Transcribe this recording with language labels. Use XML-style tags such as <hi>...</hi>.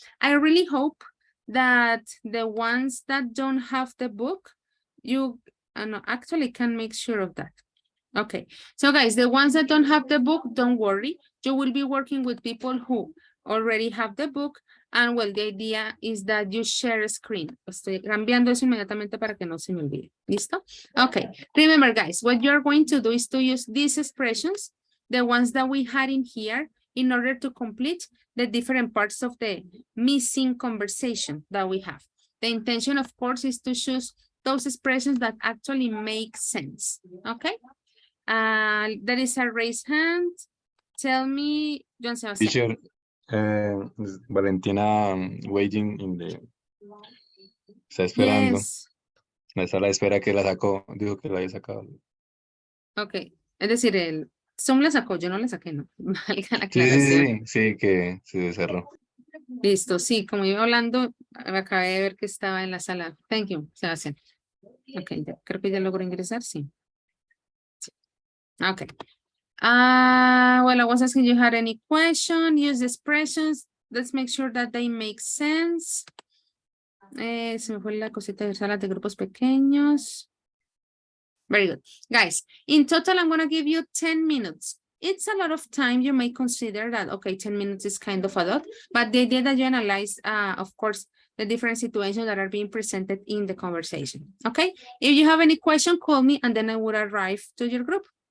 <en>I really hope that the ones that don't have the book, you actually can make sure of that. Okay, so guys, the ones that don't have the book, don't worry. You will be working with people who already have the book. And well, the idea is that you share a screen.</en> <es>Estoy cambiando eso inmediatamente para que no se me olvide. ¿Listo?</es> <en>Okay, remember guys, what you're going to do is to use these expressions, the ones that we had in here, in order to complete the different parts of the missing conversation that we have. The intention, of course, is to choose those expressions that actually make sense. Okay? There is a raised hand. Tell me, John Sebastian. Teacher, Valentina waiting in the...</en> <es>Está esperando.</es> <en>Yes.</en> <es>La sala de espera que la sacó. Dijo que la había sacado. Ok. Es decir, el Zoom la sacó, yo no la saqué, no. Valga la Sí, aclaración. sí, que se cerró. Listo, sí, como iba hablando, acabé de ver que estaba en la sala.</es> <en>Thank you, Sebastián.</en> <es>Ok, creo que ya logró ingresar, sí. Okay.</es> <en>Well, I was asking you had any question, use the expressions. Let's make sure that they make sense.</en> <es>Se me fue la cosita de salas de grupos pequeños.</es> <en>Very good. Guys, in total, I'm going to give you 10 minutes. It's a lot of time. You may consider that, okay, 10 minutes is kind of a lot, but the idea that you analyze, of course, the different situations that are being presented in the conversation, okay? If you have any question, call me and then I will arrive to your group.</en>